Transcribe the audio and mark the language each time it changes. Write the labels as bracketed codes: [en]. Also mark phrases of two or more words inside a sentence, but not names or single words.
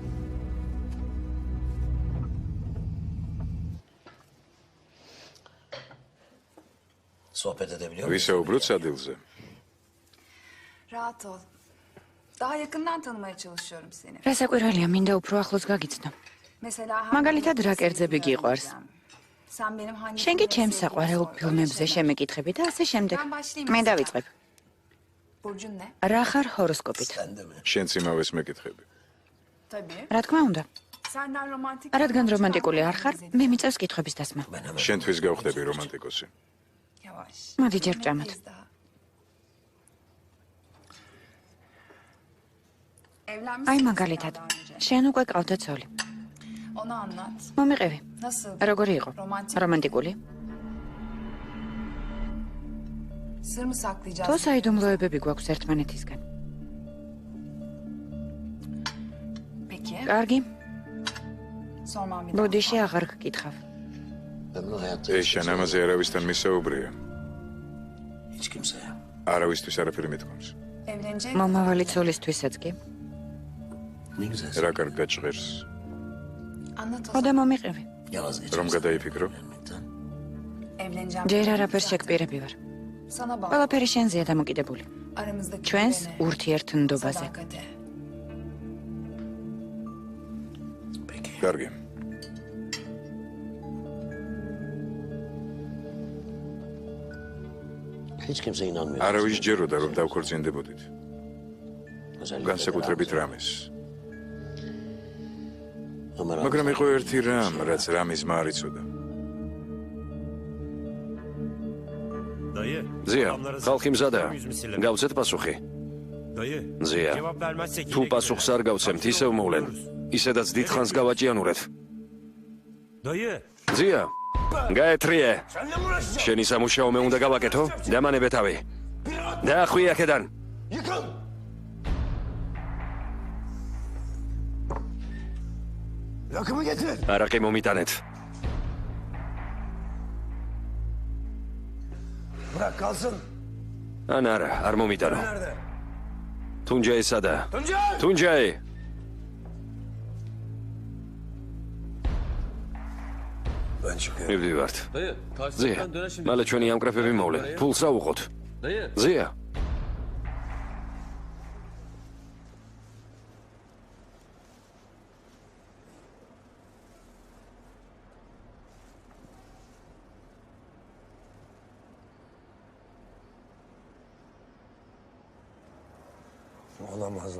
[tr] Sohbet edebiliyor [ka] ვისაუბროთ სადილზე. [tr] Rahat ol. Daha yakından tanımaya çalışıyorum seni. [ka] რა საკვირველია, მინდა უფრო ახლოს გაგიცნო. [tr] Mesela [ka] მაგალითად, რა კერძები გიყვარს? [tr] Sen benim hangi [ka] შენ კი ჩემს საყვარელ ფილმებზე შემეკითხები და ასე შემდეგ. მე დავიწყებ. [tr] Burcun ne? [ka] რა ხარ ჰოროსკოპით? [tr] Sen de mi? [ka] შენც იმავეს მეკითხები. [tr] Tabii. [ka] რა თქმა უნდა. [tr] Senden romantik... [ka] რადგან რომანტიკული არ ხარ, მე მიწევს კითხების დასმა. შენთვის გავხდები რომანტიკოსი. [tr] Yavaş. [ka] მოდი ჯერ ვჭამოთ. [tr] Bir kez daha. Evlenmişsin [ka] აი mesela მაგალითად, [tr] daha önce. [ka] შენ უკვე ყავდა ცოლი. [tr] Onu anlat. [ka] მომიყევი. [tr] Nasıl? [ka] როგორი იყო? რომანტიკული? [tr] Sır mı saklayacağız? [ka] თუ საიდუმლოებები გვაქვს ერთმანეთისგან. [tr] Peki. [ka] კარგი, [tr] Sormam bir daha. [ka] ბოდიში აღარ გკითხავ. [tr] Ömrü hayatta [ka] ეშან ამაზე არავისთან მისაუბრია. [tr] hiç kimseye. [ka] არავისთვის არაფერი მეთქვამს. [tr] Evlenecek. [ka] მომავალი ცოლისთვისაც კი. [tr] Ne güzel. [ka] რა კარგ გაჭღერს. [tr] Anlat o [ka] ხო და [tr] zaman. [ka] მომიყევი. [tr] Yalnız [ka] რომ გადაიფიქრო? [tr] Evlenmekten. Evleneceğim. [ka] ჯერ არაფერს შეგპირები ვარ. [tr] Sana bağlı. [ka] ყველაფერი შენზეა დამოკიდებული. [tr] Aramızdaki [ka] ჩვენს [tr] güvene, [ka] ურთიერთნდობაზე. [tr] sadakate. Peki. [ka] კარგი. [tr] Hiç kimse inanmıyor. [ka] არავის ჯეროდა რომ დავქორწინდებოდით. [tr] Özellikle [ka] განსაკუთრებით რამეს. [tr] Ömer abi. [ka] მაგრამ იყო ერთი რამ, რაც რამის მარიცოდა. Dayı. ზია, [tr] adamlara [ka] ხალხი მზადაა. [tr] yüz misilleme. [ka] გავცეთ პასუხი. Dayı. ზია, [tr] Cevap vermezsek [ka] თუ [tr] yine [ka] პასუხს [tr] gider. [ka] არ გავცემთ, ისევ მოვლენ. ისედაც დიდხანს გავაჭიანურეთ. Dayı. ზია, გაეთრიე. შენი სამუშაო მე უნდა გავაკეთო, დამანებე თავი. დაახვი აქედან. [tr] Yıkıl. Rakımı getir. [ka] არაყი მომიტანეთ. [tr] Bırak kalsın. [ka] ან არა, არ მომიტანო. [tr] Nerede? [ka] თუნჯაი სადა? Tuncay! თუნჯაი. [tr] Ben çıkıyorum. [ka] მივდივართ. ზია, მალე ჩვენი ამკრეფები მოვლენ. ფულს რა უყოთ? ზია. [tr] Olamaz lan.